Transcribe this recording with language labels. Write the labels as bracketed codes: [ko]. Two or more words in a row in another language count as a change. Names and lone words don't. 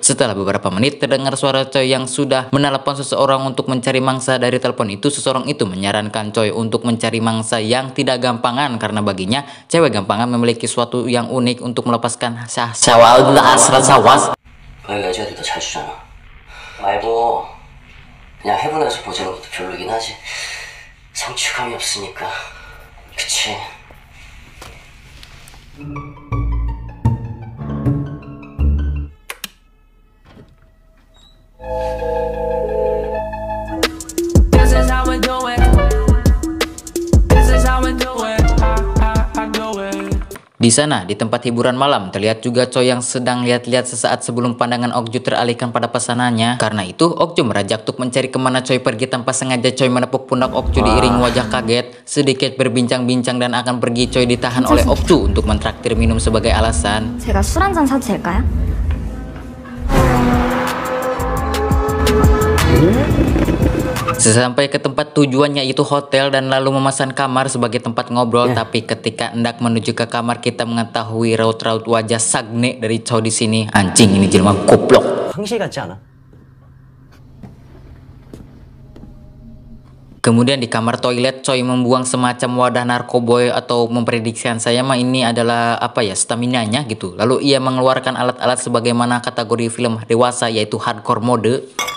[id] Setelah beberapa menit terdengar suara Choi yang sudah menelepon seseorang untuk mencari mangsa. Dari telepon itu seseorang itu menyarankan Choi untuk mencari mangsa yang tidak gampangan karena baginya cewek gampangan memiliki suatu yang unik untuk melepaskan sawas. [ko] 여자들도 잘 주잖아. 말고 그냥 해보면서 보자는 것도 별로긴 하지. 성취감이 없으니까. 그치? [en] This is how we do it. This is how we do it. I do it. [id] Di sana, di tempat hiburan malam, terlihat juga Choi yang sedang lihat-lihat sesaat sebelum pandangan Okju teralihkan pada pesanannya. Karena itu, Okju merajak untuk mencari kemana Choi pergi. Tanpa sengaja Choi menepuk pundak Okju diiring wajah kaget. Sedikit berbincang-bincang dan akan pergi, Choi ditahan oleh Okju untuk mentraktir minum sebagai alasan. [ko] 제가 술 한 잔 사도 될까요? [id] Sesampai ke tempat tujuannya itu hotel dan lalu memesan kamar sebagai tempat ngobrol. Tapi ketika hendak menuju ke kamar, kita mengetahui raut-raut wajah Sagne dari Choi di sini. Anjing, ini jelma goblok. [ko] 황실 같지 않아? [id] Kemudian di kamar toilet Choi membuang semacam wadah narkoboy, atau memprediksikan saya mah ini adalah apa ya, staminanya gitu. Lalu ia mengeluarkan alat-alat sebagaimana kategori film dewasa, yaitu [en] hardcore mode.